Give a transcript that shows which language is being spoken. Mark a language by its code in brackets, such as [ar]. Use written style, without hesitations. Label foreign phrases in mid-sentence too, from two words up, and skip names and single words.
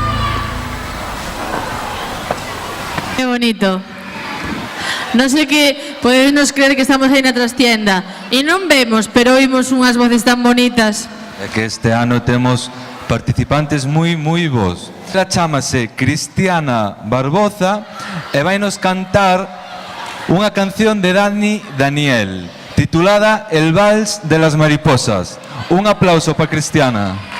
[es] Qué bonito. No sé [gl] Podedes creer que estamos aí na trastienda e non vemos, pero oímos unhas voces tan bonitas. É que este ano temos participantes moi bons. Ela chamase Cristiana Barboza e vai nos cantar unha canción de Dani Daniel titulada El Vals de las Mariposas. Un aplauso para Cristiana.